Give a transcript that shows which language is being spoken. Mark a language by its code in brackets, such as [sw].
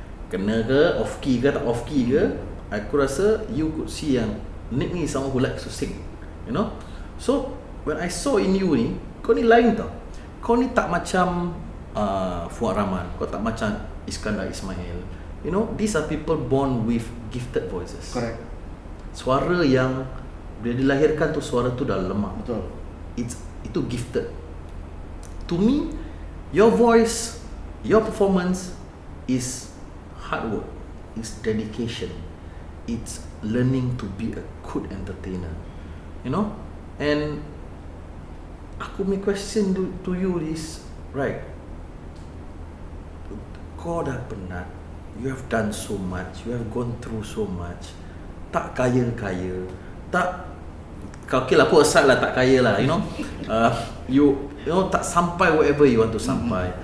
[ms] Kena ke, off key ke, tak off key ke, aku rasa [en] you could see yang Nick ni someone who likes to sing, you know. So when I saw in you ni, [ms] kau ni lain tau, kau ni tak macam Fuad Rahman, kau tak macam Iskandar Ismail, [en] you know, these are people born with gifted voices. Correct. [ms] Suara yang bila dilahirkan tu, suara tu dah lemah. Betul. Itu gifted. [en] To me, your voice, your performance is hard work, it's dedication, it's learning to be a good entertainer, you know. And [ms] aku punya [en] question to you is, right, kau dah penat, you have done so much, you have gone through so much, [ms] tak kaya-kaya, [en] tak, okay lah, put aside lah tak kaya lah, you know, you know, tak sampai wherever you want to sampai.